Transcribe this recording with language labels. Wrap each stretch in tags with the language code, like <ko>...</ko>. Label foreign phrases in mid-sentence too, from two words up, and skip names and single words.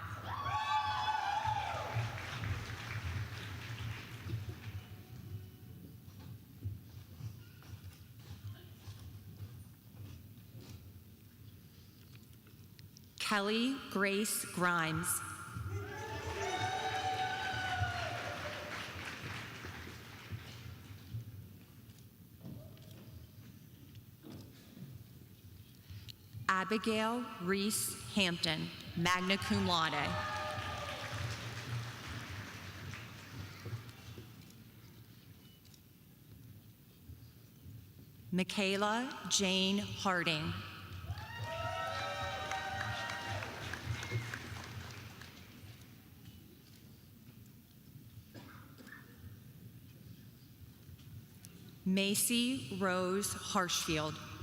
<en>Kelly Grace Grimes. Abigail Reese Hampton,</en> <la>magna cum laude.</la> <en>Michaela Jane Harding. Macy Rose Harshfield.</en>